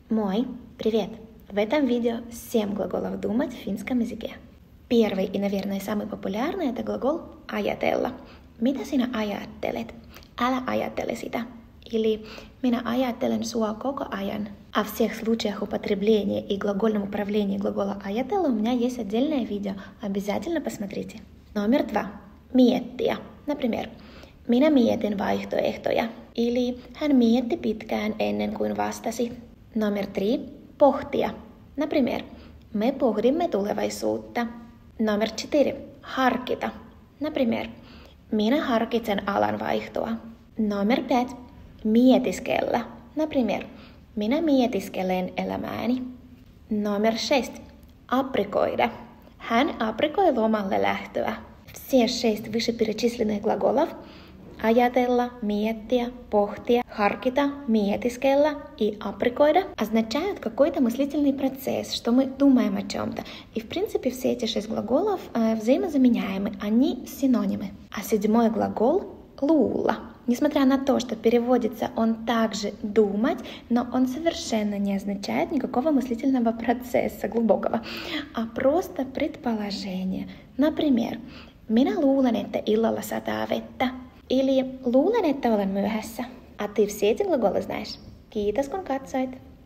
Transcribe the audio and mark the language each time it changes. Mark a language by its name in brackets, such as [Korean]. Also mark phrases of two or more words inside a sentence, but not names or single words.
[Russian] Moi, привет! В этом видео 7 глаголов «думать» в финском языке. Первый и, наверное, самый популярный – это глагол «ajatella». [Finnish] Mitä sinä ajattelet? Älä ajattele sitä. Или «minä ajattelen sua koko ajan». [Russian] О всех случаях употребления и глагольном управлении глагола «ajatella» у меня есть отдельное видео. Обязательно посмотрите. Номер 2. Miettiä. Например, [Finnish] minä mietin vaihtoehtoja. Или hän mietti pitkään ennen kuin vastasi. Номер 3. Pohtia. Например, me pohdimme tulevaisuutta. Номер 4. Harkita. Например, minä harkitsen alanvaihtoa. Номер 5. Mietiskellä. Например, minä mietiskelen elämääni. [Russian] Номер 6. Aprikoida. [Finnish] Hän aprikoi lomalle lähtöä. [Russian] Все 6 вышеперечисленных глаголов [Finnish] ajatella, miettiä, pohtia, harkita, mietiskella [Russian] и aprikoida означают какой-то мыслительный процесс, что мы думаем о чем-то. И в принципе все эти 6 глаголов взаимозаменяемы, они синонимы. А 7-й глагол luulla. Несмотря на то, что переводится он также думать, но он совершенно не означает никакого мыслительного процесса глубокого, а просто предположение. Например, [Finnish] minä luulen, että illalla sataa vettä. Или luulen, että olen myöhässä. [Russian] А ты все эти глаголы знаешь? [Finnish] Kiitos kun katsoit!